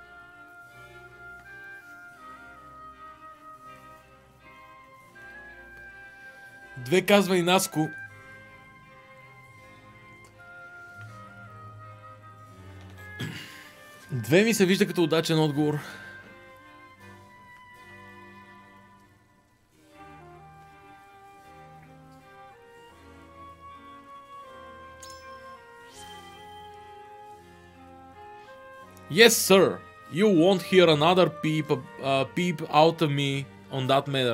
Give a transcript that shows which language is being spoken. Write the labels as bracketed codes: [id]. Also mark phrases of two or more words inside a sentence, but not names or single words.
[bg] Две казва и Наско. Две ми се вижда като удачен отговор. [en] Yes, sir. You won't hear another peep out of me on that matter.